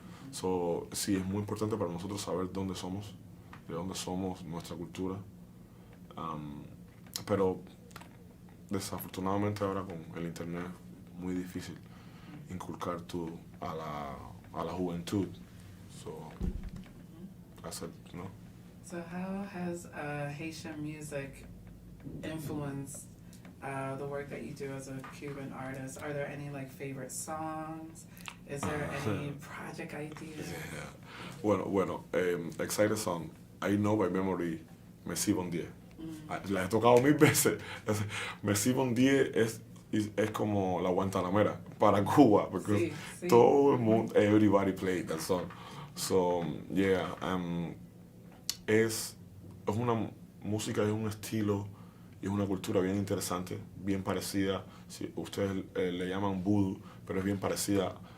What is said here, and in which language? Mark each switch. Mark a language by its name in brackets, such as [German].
[Spanish] So, sí, es muy importante para nosotros saber dónde somos, de dónde somos, nuestra cultura. Pero desafortunadamente ahora con el internet es muy difícil inculcar a la juventud. [English] So, that's it, [Spanish] ¿no? [English] So how has Haitian music influenced the work that you do as a Cuban artist? Are there any like favorite songs? Is there any project ideas? Yeah. [Spanish] Bueno, [English] excited song. I know by memory, Me Si Bon Die. [Spanish] La he tocado 1000 veces. Me Si Bon Die es como la Guantanamera para Cuba, porque sí. todo el mundo, [English] everybody played that song. So, yeah, [Spanish] es una música, es un estilo y es una cultura bien interesante, bien parecida, si ustedes le llaman voodoo, pero es bien parecida